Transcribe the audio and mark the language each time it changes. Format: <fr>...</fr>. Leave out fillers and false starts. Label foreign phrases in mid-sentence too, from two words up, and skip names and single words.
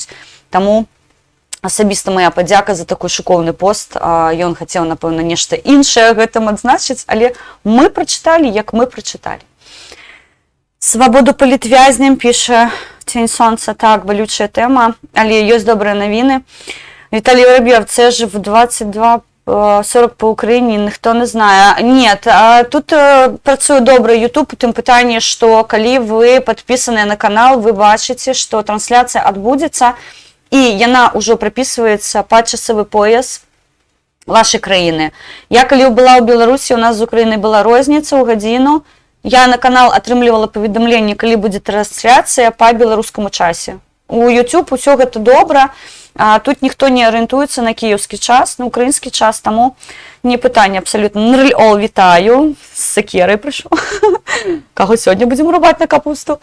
<be>Таму асабіста моя падзяка за такой шыкоўны пост. Ён хацеў, напэўна, нешта іншае гэтым адзначыць, але мы прачыталі, як мы прачыталі. Свабоду палітвязням, піша Цень сонца. Так, балючая тэма, але ёсць добрыя навіны.</be> <uk>Віталій Воробьев, це ж в 22:40 по Україні, ніхто не знає. Ні, тут працює добре YouTube, у тим питанні, що коли ви підписані на канал, ви бачите, що трансляція відбудеться, і вона вже прописується під часовий пояс вашої країни. Я коли була у Білорусі, у нас з України була розниця у годину, я на канал</uk> <be>атрымлівала паведамленне, калі будзе трансляцыя па беларускаму часе. У YouTube усё гэта добра, тут ніхто не арыентуецца на кіеўскі час, на украінскі час, таму не пытанне абсалютна. Нрыль-ол, вітаю, з сакерай прыйшоў. Каго сёння будзем рубаць на капусту?</be>